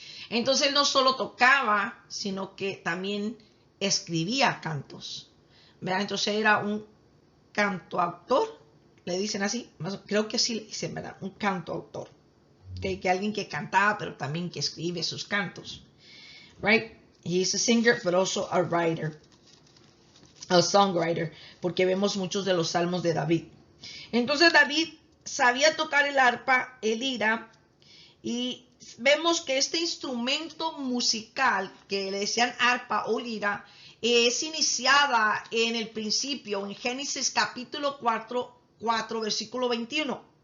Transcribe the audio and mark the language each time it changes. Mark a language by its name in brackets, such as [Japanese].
[Spanish] Entonces él no solo tocaba, sino que también escribía cantos. ¿Verdad? Entonces era un cantoautor, le dicen así, creo que sí le dicen, ¿verdad? Un cantoautor. Que alguien que cantaba, pero también que escribe sus cantos. [English] Right? He's a singer, but also a writer. A songwriter. [Spanish] Porque vemos muchos de los salmos de David. Entonces David sabía tocar el arpa, el lira. Y vemos que este instrumento musical, que le decían arpa o lira, es iniciada en el principio, en Génesis capítulo 4, versículo 21.